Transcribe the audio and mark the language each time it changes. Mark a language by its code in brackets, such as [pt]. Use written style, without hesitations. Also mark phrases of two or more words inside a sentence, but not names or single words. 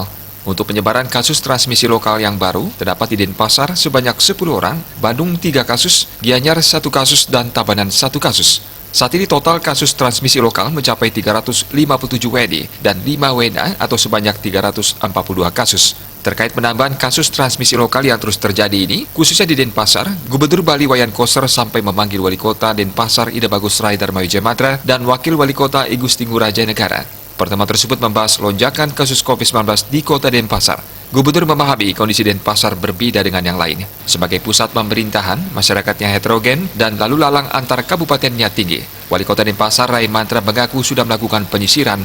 [id] Untuk penyebaran kasus transmisi lokal yang baru, terdapat di Denpasar sebanyak 10 orang, Bandung 3 kasus, Gianyar 1 kasus, dan Tabanan 1 kasus. Saat ini total kasus transmisi lokal mencapai 357 WNI dan 5 WNA atau sebanyak 342 kasus. Terkait penambahan kasus transmisi lokal yang terus terjadi ini, khususnya di Denpasar, Gubernur Bali Wayan Koster sampai memanggil Wali Kota Denpasar Ida Bagus Rai Darmawijaya Matra dan Wakil Wali Kota I Gusti Ngurah Janegara. Pertemuan tersebut membahas lonjakan kasus COVID-19 di Kota Denpasar. Gubernur memahami kondisi Denpasar berbeda dengan yang lain. Sebagai pusat pemerintahan, masyarakatnya heterogen dan lalu lalang antar kabupatennya tinggi. Wali Kota Denpasar Rai Mantra mengaku sudah melakukan penyisiran.